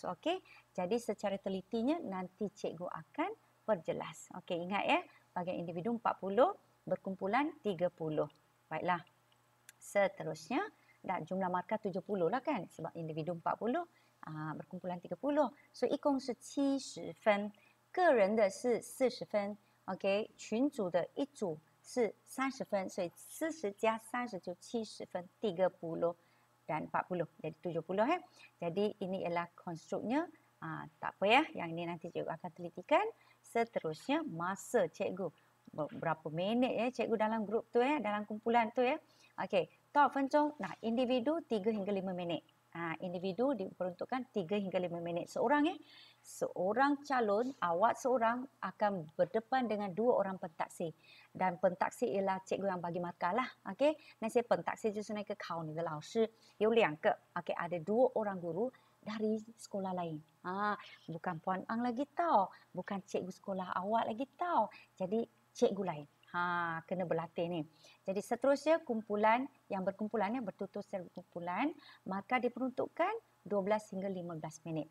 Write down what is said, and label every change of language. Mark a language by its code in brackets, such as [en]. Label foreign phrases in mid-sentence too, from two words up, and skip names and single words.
[ms] Jadi secara telitinya nanti cikgu akan perjelas. Ingat ya, bahagian individu 40, berkumpulan 30. Baiklah. Seterusnya dah jumlah markah 70 lah kan sebab individu 40. berkumpulan 30， [zh] 所以一共是70分，个人的是40分群组的一组是30分，所以40加30就70分， [ms] 30 dan 40 jadi 70 Jadi ini ialah konstruknya. Tak apa ya, yang ini nanti cikgu akan telitikan. Seterusnya masa cikgu berapa minit ya cikgu dalam grup tu ya, dalam kumpulan tu ya. [zh] 多少分钟? [ms] Nah, individu 3 hingga 5 minit. Individu diperuntukkan 3 hingga 5 minit. Seorang ya. Seorang calon, awak seorang akan berdepan dengan 2 orang pentaksir. Dan pentaksir ialah cikgu yang bagi markah lah. [zh] 那些pentaksir 就是那个考你的老师，有2 个。 [ms] ada 2 orang guru dari sekolah lain. Bukan Puan Ang lagi tau. Bukan cikgu sekolah awak lagi tau. Jadi cikgu lain. Kena berlatih ni. Jadi seterusnya kumpulan yang berkumpulannya bertutur secara berkumpulan, maka diperuntukkan 12 hingga 15 minit.